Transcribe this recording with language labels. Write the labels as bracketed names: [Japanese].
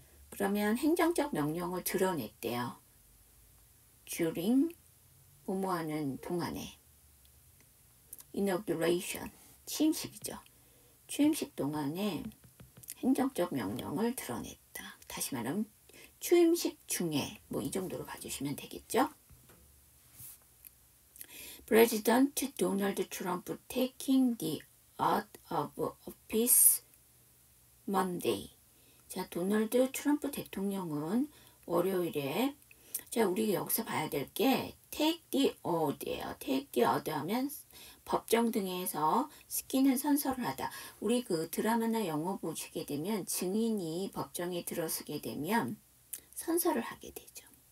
[Korean] 그러면 행정적 명령을 드러냈대요. during 뭐뭐하는 동안에. inauguration 취임식이죠. 취임식 동안에 행정적 명령을 드러냈다. 다시 말하면 취임식 중에 뭐 이 정도로 봐주시면 되겠죠. [English] President Donald Trump taking the oath of office Monday. [Korean] 자, 도널드 트럼프 대통령은 월요일에, 자, 우리 여기서 봐야 될 게 [English] take the oath [Korean] 예요. [English] take the oath [Korean] 하면 법정 등에서 스키는 선서를 하다. 우리 그 드라마나 영화 보시게 되면 증인이 법정에 들어서게 되면 선서를 하게 되죠.